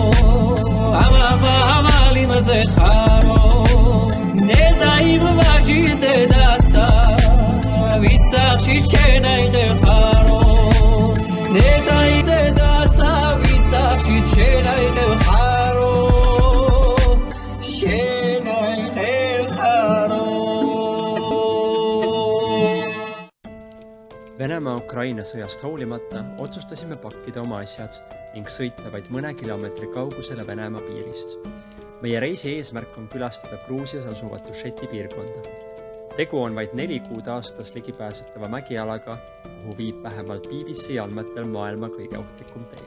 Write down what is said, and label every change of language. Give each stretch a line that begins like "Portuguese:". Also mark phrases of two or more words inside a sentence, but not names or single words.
Georgian: ამალი მზე ხარო ნედაიმ ვაჟის დედასა ვისახში შენ აიღე ხარო ნედაი დედასა ვისახში შენ აიღე ხარო შენ აიღე ხარო
Estonian: Venemaa-Ukraina sõjast hoolimata otsustasime pakkida oma asjad ning sõita vaid mõne kilomeetri kaugusele Venemaa piirist. Meie reisi eesmärk on külastada Gruusias asuvat Ušeti piirkonda. Tegu on vaid 4 kuud aastas ligipääsetava mägialaga, kuhu viib vähemalt BBC andmetel maailma kõige ohtlikum tee.